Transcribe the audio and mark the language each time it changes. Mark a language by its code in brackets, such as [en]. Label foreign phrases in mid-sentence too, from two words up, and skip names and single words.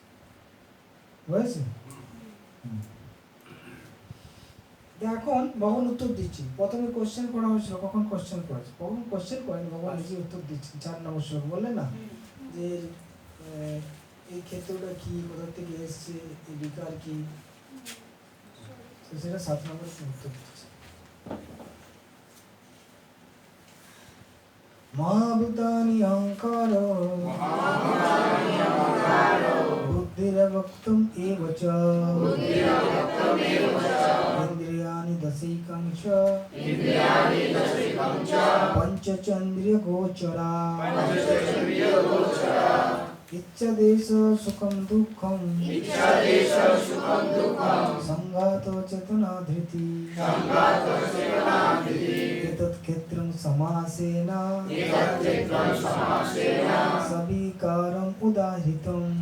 [bn] বুঝেছি? এখন ভগবান উত্তর দিচ্ছি। প্রথমে কোশ্চেন করা হয়েছিল, কখন কোশ্চেন করেছে? কখন কোশ্চেন করেন, ভগবান নিজে উত্তর দিচ্ছেন। 4 নম্বর শ্লোক বললেন না যে এই ক্ষেত্রটা কি, কোথা থেকে এসছে, এই বিকার কি, তো সেটা 7 নম্বর উত্তর দিচ্ছে। [sa] মহাভূতানি অহংকারো বুদ্ধিরবক্তুম এব চ ইন্দ্রিয়াণি দশৈকং চ পঞ্চচন্দ্রিয় গোচরা ইচ্ছাদেশ সুখম দুঃখম সংঘাত চেতনা ধৃতি এতৎ ক্ষেত্রং সমাসেন সবিকারম উদাহৃতম।